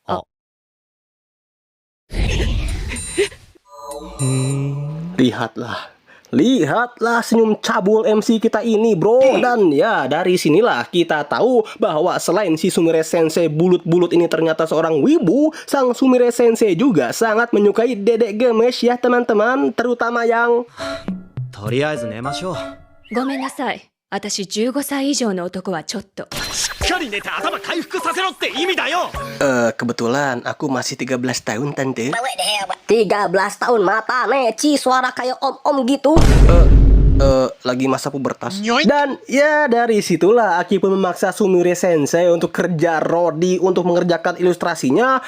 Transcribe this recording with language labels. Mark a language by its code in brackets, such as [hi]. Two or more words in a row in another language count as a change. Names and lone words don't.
[id] Lihatlah senyum cabul MC kita ini bro. Dan ya dari sinilah kita tahu bahwa selain si Sumire Sensei bulut-bulut ini ternyata seorang wibu, sang Sumire Sensei juga sangat menyukai dedek gemes ya teman-teman. Terutama yang [ja] とりあえず寝ましょう。ごめんなさい。私15歳以上の男はちょっと。しっかり寝て頭回復させろって意味だよ。 [id] kebetulan aku masih 13 tahun tante. 13 tahun mata neci suara kayak om-om gitu. Lagi masa pubertas. Dan ya dari situlah Aki pun memaksa Sumire Sensei untuk kerja Rodi untuk mengerjakan ilustrasinya.